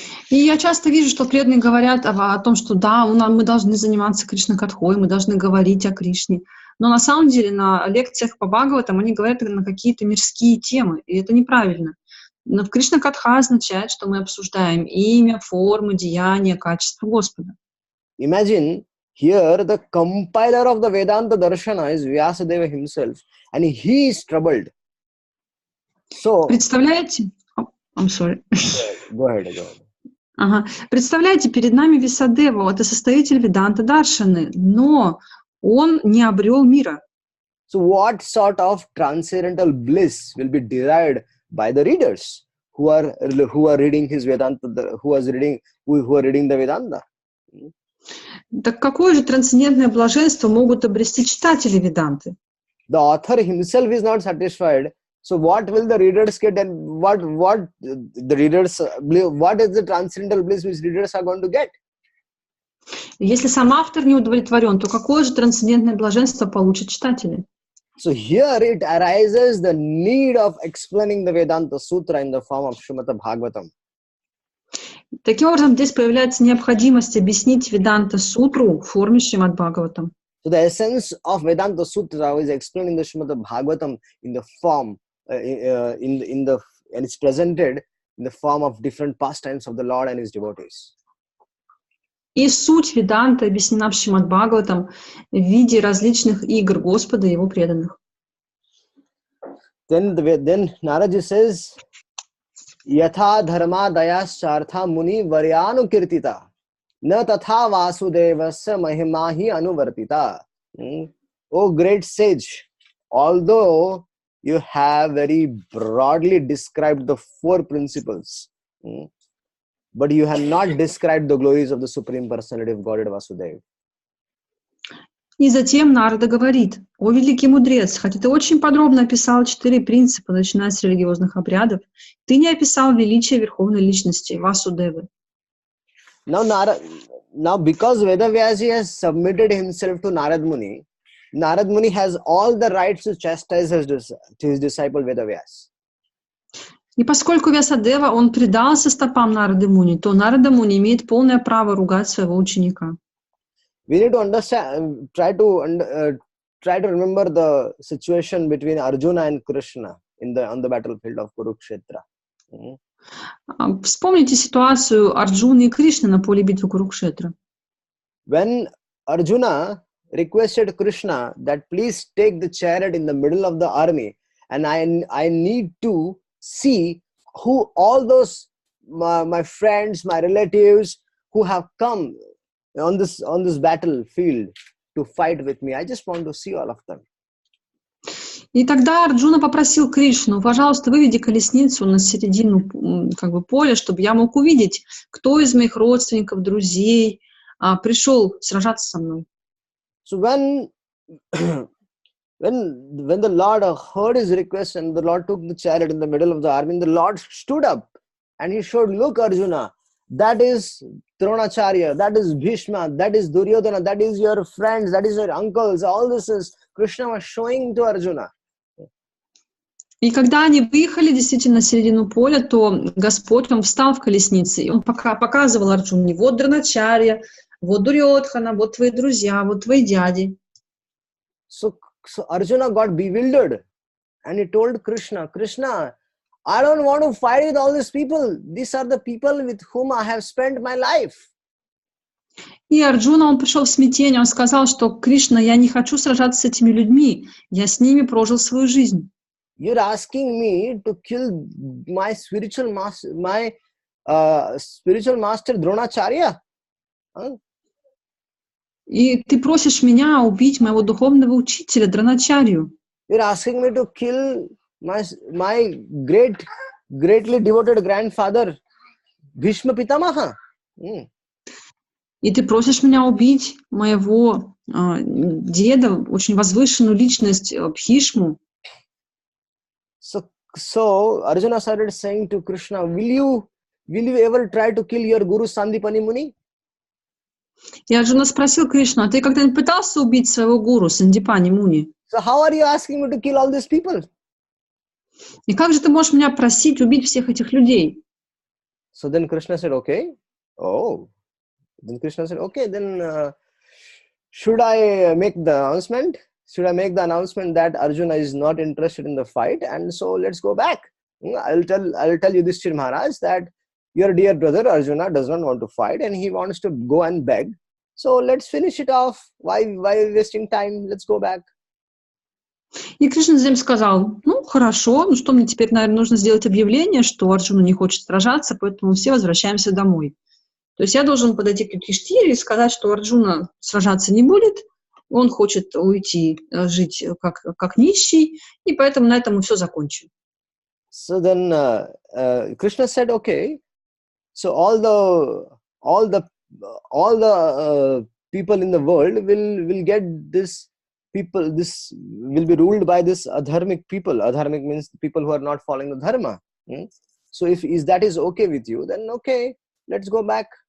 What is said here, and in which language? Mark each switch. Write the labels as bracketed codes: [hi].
[ru] И я часто вижу, что преданные говорят о том, что да, мы должны заниматься Кришна-катхой, мы должны говорить о Кришне. Но на самом деле на лекциях по Бхагаватам они говорят на какие-то мирские темы, и это неправильно. Но Кришна-катха означает, что мы обсуждаем имя, формы, деяния, качество Господа. [en] Imagine here the compiler of the Vedanta Darshana is Vyasadeva himself, and he is troubled. So, [ru] представляете? [en] I'm sorry. Go ahead. [ru] Ага. Представляете, перед нами Висадева, это составитель Веданта Даршаны, но он не обрел мира. [en] So what sort of transcendental bliss will be derived by the readers who are reading his Vedanta, who are reading the Vedanta? [ru] Так какое же трансцендентное блаженство могут обрести читатели Веданты? [en] The author himself is not satisfied. So what will the readers get, and what is the transcendental bliss which readers are going to get? [ru] Если сам автор не удовлетворен, то какое же трансцендентное блаженство получат читатели? [en] So here it arises the need of explaining the Vedanta Sutra in the form of Srimad Bhagavatam. [ru] Таким образом, здесь появляется необходимость объяснить Веданта Сутру в форме Шримад Бхагаватам. [en] So the essence of Vedanta Sutra is explaining the Srimad Bhagavatam in the form, and it's presented in the form of different pastimes of the Lord and His devotees. [ru] И суть Веданта объяснена в Шримад Бхагаватам в виде различных игр Господа и Его преданных. [en] Then Naraji says, [sa] Yatha dharma dayaschartha muni varyanu kirtita na tatha vasudevasya mahimahi anuvartita. [en] Oh great sage, although you have very broadly described the four principles, but you have not described the glories of the Supreme Personality of Godhead Vasudeva. [ru] И затем Нарада говорит: «О великий мудрец, хотя ты очень подробно описал 4 принципа, начиная с религиозных обрядов, ты не описал величие Верховной Личности Васудевы». [en] Now because Vedavyasi has submitted himself to Narad Muni has all the rights to chastise his disciple Vedavyas. [ru] И поскольку Вьясадева, он предался стопам Нарады Муни, то Нарада Муни имеет полное право ругать своего ученика. [en] We need to understand, try to remember the situation between Arjuna and Krishna on the battlefield of Kurukshetra. [ru] Вспомните ситуацию Арджуны и Кришны на поле битвы Курукшетра. [en] When Arjuna requested Krishna that please take the chariot in the middle of the army, and I need to see who all those my friends, my relatives who have come on this battlefield to fight with me. I just want to see all of them. [ru] И тогда Арджуна попросил Кришну: пожалуйста, выведи колесницу на середину как бы поля, чтобы я мог увидеть, кто из моих родственников, друзей пришел сражаться со мной. [en] So when the Lord heard his request and the Lord took the chariot in the middle of the army, the Lord stood up and he showed, look Arjuna, that is Dronacharya, that is Bhishma, that is Duryodhana, that is your friends, that is your uncles, all this is Krishna was showing to Arjuna. [ru] И когда они выехали действительно на середину поля, то Господь, Он встал в колеснице, и Он показывал Арджуне: вот Дроначарья, вот Дурьодхана, вот твои друзья, вот твои дяди. [en] So Arjuna got bewildered and he told Krishna, Krishna, I don't want to fight with all these people. These are the people with whom I have spent my life. [ru] И Арджуна, он пришел в смятение, он сказал, что Кришна, я не хочу сражаться с этими людьми, я с ними прожил свою жизнь. [en] You're asking me to kill my spiritual master, Dronacharya? Huh? [ru] И ты просишь меня убить моего духовного учителя Дроначарью. [en] You're asking me to kill my greatly devoted grandfather, Bhishma Pitamaha. [ru] И ты просишь меня убить моего деда, очень возвышенную личность Бхишму. [en] So Arjuna started saying to Krishna, will you ever try to kill your guru Sandipani Muni? [ru] И Арджуна спросил Кришну: а ты когда-нибудь пытался убить своего гуру Сандипани Муни? [en] So how are you asking me to kill all these people? [ru] И как же ты можешь меня просить убить всех этих людей? [en] So then Krishna said, okay. Oh. Then Krishna said, okay, then should I make the announcement? Should I make the announcement that Arjuna is not interested in the fight? And so let's go back. I'll tell Yudhishthira Maharaj that your dear brother Arjuna does not want to fight and he wants to go and beg. So let's finish it off. Why wasting time? Let's go back. [ru] И Кришна затем сказал: ну, хорошо, ну что, мне теперь, наверное, нужно сделать объявление, что Арджуна не хочет сражаться, поэтому все возвращаемся домой. То есть я должен подойти к Юдхиштире и сказать, что Арджуна сражаться не будет, он хочет уйти, жить как нищий, и поэтому на этом мы все закончим. [en] So then Krishna said, okay. So all the people in the world will get this. People, this will be ruled by this adharmic people. Adharmic means people who are not following the dharma. So if that is okay with you, then okay, let's go back.